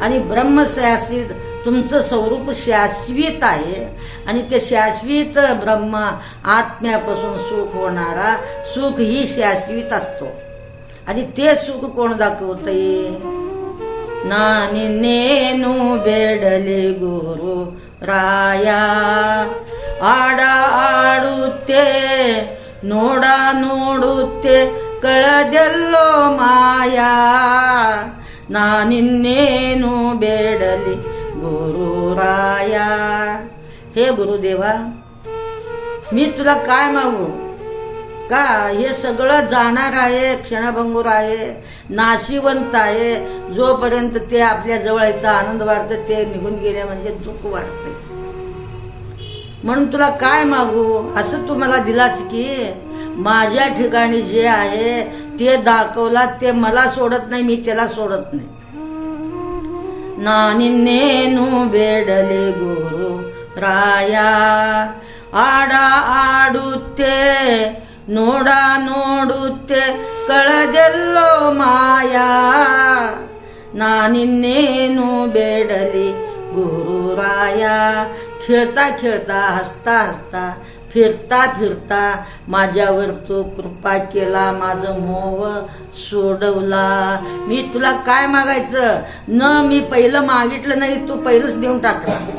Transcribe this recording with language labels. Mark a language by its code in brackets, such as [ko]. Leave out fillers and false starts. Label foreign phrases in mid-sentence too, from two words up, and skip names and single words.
[mr] आणि ब्रह्मशाश्वित तुमचं स्वरूप शाश्वित आहे आणि ते शाश्वित ब्रह्म आत्म्यापासून सुख होणारा सुख ही शाश्वित असतो. आणि ते सुख कोण दाखवतंय? [kn] ನಾನಿ ನೇನು ಬೇಡಲೆ ಗುರು ರಾಯ, ಆಡಾ ಆಡುತೆ ನೋಡಾ ನೋಡುತ್ತೆ ಕಳೆದೆಲ್ಲೋ ಮಾಯಾ, ನಾನಿನ್ನೇನು ಬೇಡಲಿ गुरुराय. [mr] हे गुरुदेवा, मी तुला काय मागू? का हे सगळं जाणार आहे, क्षणभंगूर आहे, नाशिवंत आहे. जोपर्यंत ते आपल्या जवळ येतं आनंद वाटतं, ते निघून गेले म्हणजे दुःख वाटते. म्हणून तुला काय मागू? असं तू मला दिलाच की माझ्या ठिकाणी जे आहे ते दाखवला, ते मला सोडत नाही, मी त्याला सोडत नाही. [kn] ನಾನಿನ್ನೇನು ಬೇಡಲೆ ಗುರು ರಾಯ, ಆಡಾ आडुತ್ತೆ ನೋಡಾ ನೋಡುತ್ತೆ ಕಳೆದೆಲ್ಲೋ ಮಾಯಾ, ನಾನಿನ್ನೇನು ಬೇಡಲಿ गुरुराय. [mr] खेळता खेळता, हसता हसता, फिरता फिरता माझ्यावर तू कृपा केला, माझं मोह सोडवला. मी तुला काय मागायचं? न मी पहिलं मागितलं नाही, तू पहिलंच देऊन टाकला.